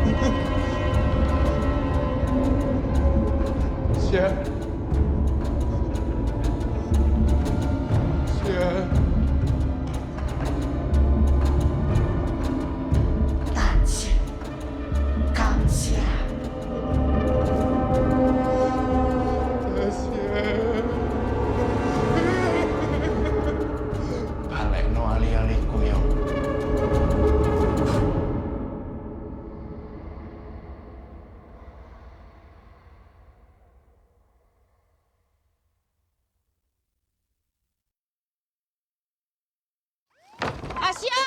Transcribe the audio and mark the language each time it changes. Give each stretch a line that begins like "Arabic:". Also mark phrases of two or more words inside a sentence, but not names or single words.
Indonesian: Siap. Siap.
Vietnamese: Ta chỉ cảm giác.
Javanese: Balekno ali-aliku yo. Asya!